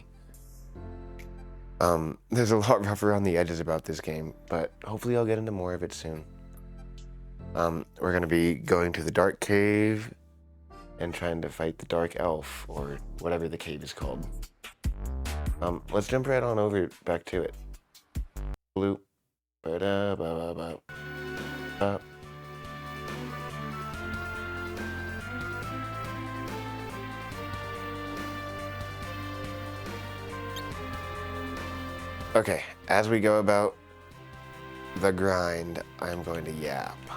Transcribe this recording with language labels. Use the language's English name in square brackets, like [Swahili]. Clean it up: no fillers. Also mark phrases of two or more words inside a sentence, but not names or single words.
[English] There's a lot rough around the edges about this game, but hopefully I'll get into more of it soon. We're gonna be going to the Dark Cave and trying to fight the Dark Elf, or whatever the cave is called. Let's jump right on over back to it. Bloop. Ba-da-ba-ba-ba. Okay, as we go about the grind, I'm going to yap.